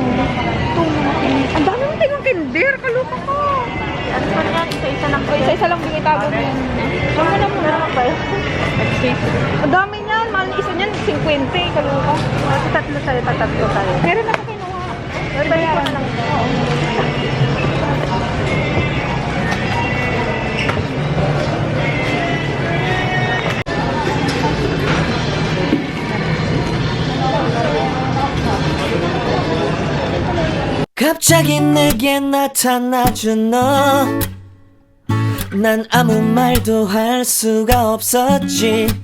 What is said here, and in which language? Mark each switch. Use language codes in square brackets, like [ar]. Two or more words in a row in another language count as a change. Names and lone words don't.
[tl] Ang dami mong tingang kinder. Kaluka ko. Ano pa yan? Isa-isa lang ko yan. Isa-isa lang bigay tago mo yan. Saan mo na muna ba yun? Ang dami niyan. Mahal isa niyan. 50. Kaluka. Tatlo tayo. Meron na pa kinuha. Bayaran lang ito. [ko] 갑자기 내게 나타나준 너 난 아무 말도 할 수가 없었지